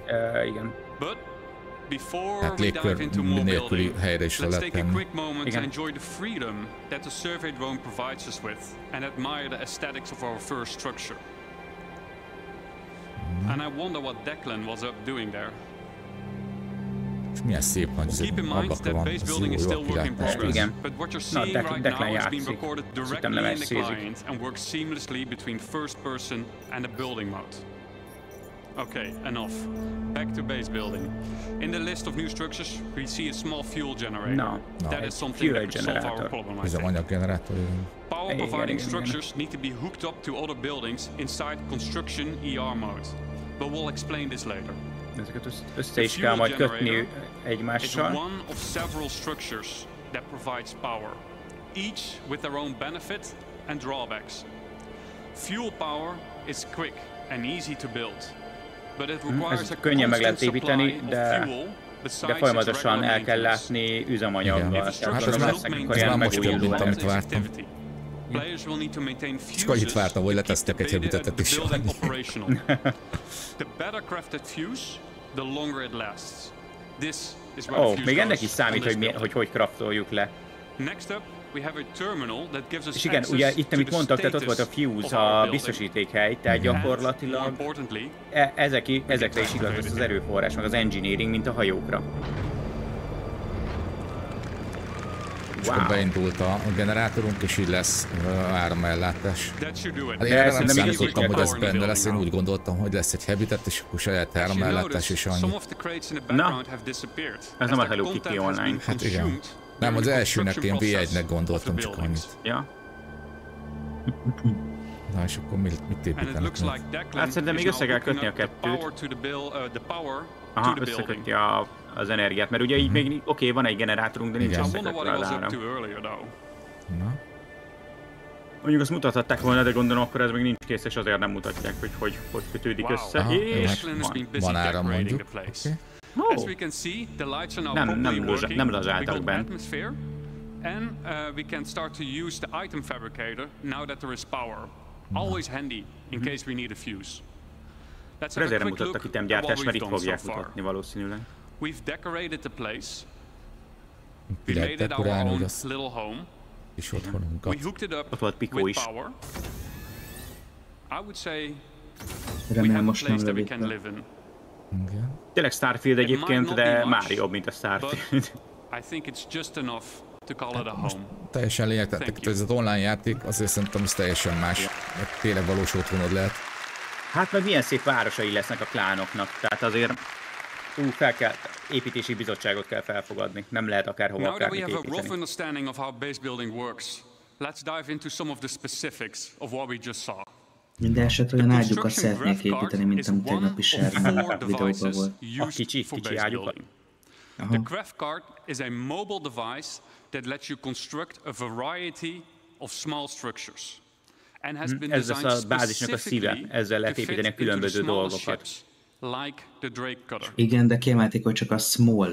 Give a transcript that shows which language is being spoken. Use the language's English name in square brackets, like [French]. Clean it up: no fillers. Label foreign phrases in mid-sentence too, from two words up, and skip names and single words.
[Hungarian] Igen. Hát légkör nélküli helyre is le lehet tenni. Igen. [English] And I wonder what Declan was up doing there. [Hungarian] És milyen szép nagy ablaka van, ez jó a kilátás. Igen. Na, Declan játszik. Szerintem nem egy szézik. [English] Okay, enough. Back to base building. In the list of new structures, we see a small fuel generator. No. That is something that could solve our problem, I think. [Hungarian] Üzemanyaggenerátor. [English] Power providing structures need to be hooked up to other buildings inside construction ER mode. But we'll explain this later. [Hungarian] Ezeket össze is kell majd kötni egymással. [English] It's one of several structures that provides power, each with their own benefit and drawbacks. Fuel power is quick and easy to build, but it requires a [Hungarian] könnyen meg lehet [English] constant [Hungarian] építeni, [English] supply [Hungarian] de [English] of fuel besides its [Hungarian] folyamatosan [English] regular [Hungarian] el kell [English] maintenance. [Hungarian] látni üzemanyaggal. Tehát ez már- lesznek ez akkor ilyen már most jobb, megújuló mint amit vártam. [English] Players will need to maintain [Hungarian] Csak annyit [English] fuses [Hungarian] vártam, hogy [English] to keep [Hungarian] letesztek egy hebitetet is. [English] the building operational. The better crafted fuse, the longer it lasts. This is where the fuse [Hungarian] Még ennek [English] goes [Hungarian] is számít, [English] on this [Hungarian] hogy craftoljuk le. [English] Next up, we have a terminal that gives us [Hungarian] És igen, [English] access [Hungarian] ugye itt, [English] to [Hungarian] amit [English] the [Hungarian] mondtak, tehát ott volt a [English] status [Hungarian] fuse, [English] of our [Hungarian] a [English] building. [Hungarian] biztosítékhely, tehát [English] And, [Hungarian] gyakorlatilag [English] more importantly, [Hungarian] ezekre is igaz az erőforrás, meg az engineering, mint a hajókra. És akkor beindult a generátorunk, és így lesz áramellátás. [English] that should do it. [Hungarian] Hát én erre nem szerintem számítottam, így hogy ez [English] power in the [Hungarian] benne [English] building [Hungarian] lesz, én [English] now. [Hungarian] úgy gondoltam, hogy lesz egy habitat, és akkor saját [English] As you [Hungarian] áramellátás, és [English] notice, some [Hungarian] annyi. [English] of the crates in the background have disappeared. [Hungarian] Ez [English] as [Hungarian] nem a [English] their [Hungarian] Hello Kitty [English] content has been [Hungarian] online. Hát igen. [English] consumed [Hungarian] Nem, az [English] during the [Hungarian] elsőnek én [English] construction [Hungarian] V1-nek [English] process [Hungarian] gondoltam, [English] of the [Hungarian] csak [English] buildings. [Hungarian] annyit. Ja. Na és akkor mit [English] And it [Hungarian] építenek [English] looks [Hungarian] még? [English] like Declan [Hungarian] Hát szerintem [English] is [Hungarian] még [English] now [Hungarian] össze kell [English] hooking [Hungarian] kötni a [English] up the [Hungarian] kettőt. [English] power to the power [Hungarian] Aha, to the building. összekötni az energiát, mert ugye így még oké, van egy generátorunk, de nincs Igen. [English] I wonder what [Hungarian] összekötve [English] he [Hungarian] az [English] was up [Hungarian] áram. [English] to earlier though. [Hungarian] Na, Mondjuk azt mutathatták volna, de gondolom akkor ez még nincs kész, és azért nem mutatják, hogy kötődik [English] Wow. [Hungarian] össze. Aha, jó, És hát [English] Declan has been busy [Hungarian] van áram [English] decorating [Hungarian] mondjuk. [English] the place. [Hungarian] Oké. [English] As we can see, the lights are now [Hungarian] Nem [English] properly working. [Hungarian] nem [English] We [Hungarian] lazáltak [English] got [Hungarian] bent. [English] atmosphere, and we can start to use the item fabricator now that there is power. Always handy in case we need a fuse. Let's have a [Hungarian] Ezért nem [English] quick [Hungarian] mutattak [English] look [Hungarian] itt [English] at what [Hungarian] gyártást, [English] we've [Hungarian] mert itt [English] done so [Hungarian] fogják [English] far. [Hungarian] mutatni valószínűleg. [English] We've decorated the place. We [Hungarian] Ki lehet [English] made it our [Hungarian] dekorálni, hogy [English] own [Hungarian] az [English] little home. [Hungarian] is otthonunkat. [English] We hooked it up [Hungarian] Ott volt Pico [English] with [Hungarian] is. [English] power. I would say we [Hungarian] Remélem [English] have a [Hungarian] most nem [English] place that we [Hungarian] lövik [English] can [Hungarian] le. [English] live in. [Hungarian] Igen. Tényleg Starfield egyébként, [English] not [Hungarian] de [English] be much, [Hungarian] már jobb, mint a [English] But [Hungarian] Starfield. [English] I think it's just enough to call it a home. [Hungarian] Teljesen lényegtelen, [English] Thank [Hungarian] tehát ez az online játék, azért szerintem ez teljesen más. Mert tényleg valós otthonod lehet. Hát meg milyen szép városai lesznek a klánoknak, tehát azért fel kell, építési bizottságot kell felfogadni, nem lehet akárhova [English] Now that we [Hungarian] akármit [English] have a rough [Hungarian] építeni. [English] understanding of how base building works, let's dive into some of the specifics of what we just saw. [Hungarian] Minden esetre olyan ágyukat szeretnék építeni, mint amit tegnap is a videóban volt. A kicsi ágyukat. [English] The craft cart is a mobile device that lets you construct a variety of small structures. And has been [Hungarian] Ez lesz [English] designed [Hungarian] a bázisnak a szíve, [English] specifically [Hungarian] ezzel lehet [English] to fit [Hungarian] építeni a [English] into the [Hungarian] különböző smaller dolgokat. [English] ships, like the Drake cutter. [Hungarian] Igen, de kiemelték, hogy csak a small